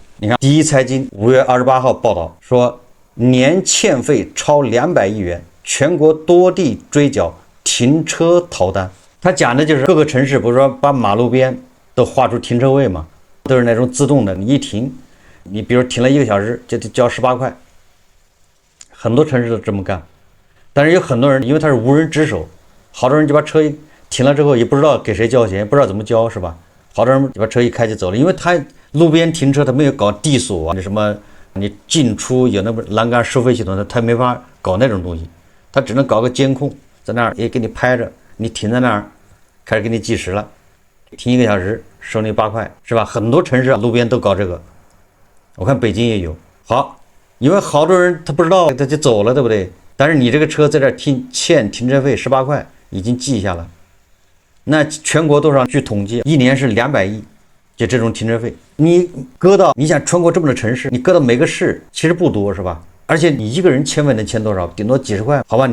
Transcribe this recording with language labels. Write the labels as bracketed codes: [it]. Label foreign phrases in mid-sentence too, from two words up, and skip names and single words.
[zh] 你看，第一財經5月28號報道說，年欠費超200億元，全國多地追繳停車逃單。他講的就是各個城市不是說把馬路邊都劃出停車位嘛，都是那種自動的，你一停，你比如停了1個小時就得交18 塊，很多城市都這麼幹。但是有很多人因為他是無人值守，好多人就把車停了之後也不知道給誰交錢，不知道怎麼交，是吧？好多人就把車一開就走了，因為他路邊停車他没有搞地锁啊，那什麼你进出有那么欄杆收費系統的，他沒法搞那種東西，他只能搞個監控，在那兒也給你拍着，你停在那兒開始給你計時了，停1個小時收你8塊，是吧？很多城市路邊都搞這個，我看北京也有。好，因為好多人他不知道他就走了，對不对？但是你這個車在這欠停車費18塊已經記下了，那全國多少？據統計，一年是200億， 就這種停車費，你擱到你想全國這麼多城市，你擱到每個市其實不多是吧？而且你一個人欠費能欠多少？頂多幾十塊，好吧？